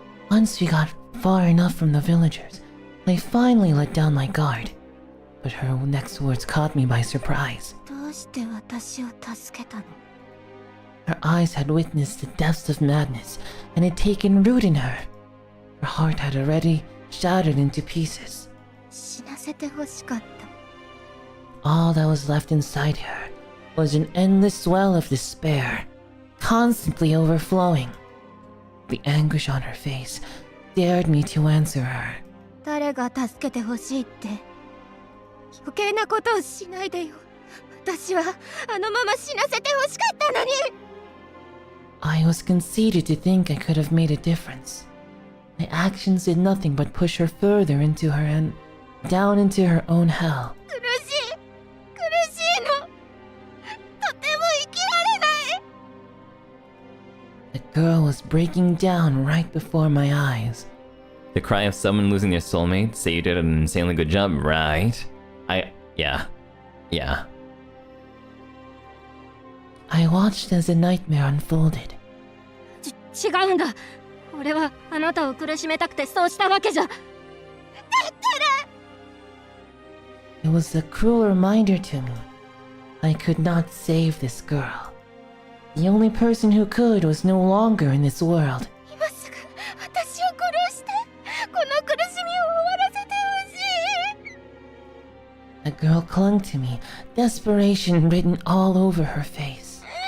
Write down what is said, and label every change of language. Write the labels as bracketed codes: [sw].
[en] Once we got far enough from the villagers, I finally let down my guard. But her next words caught me by surprise. [ja] どうして私を助けたの？ [en] Her eyes had witnessed the depths of madness and had taken root in her. Her heart had already shattered into pieces. [ja] 死なせてほしかった。 [en] All that was left inside her was an endless well of despair, constantly overflowing. The anguish on her face dared me to answer her. [ja] 誰が助けてほしいって。余計なことをしないでよ。私はあのまま死なせてほしかったのに。 [en] I was conceited to think I could have made a difference. My actions did nothing but push her further into her and down into her own hell. [ja] 苦しいの。とても生きられない。 [en] The girl was breaking down right before my eyes. The cry of someone losing their soulmate. Say you did an insanely good job, right? Yeah. I watched as the nightmare unfolded. [ja] 違うんだ。俺はあなたを苦しめたくてそうしたわけじゃ。 [en] It was a cruel reminder to me. I could not save this girl. The only person who could was no longer in this world. [ja] 今すぐ私を殺して、この苦しみを終わらせてほしい。 [en] The girl clung to me, desperation written all over her face.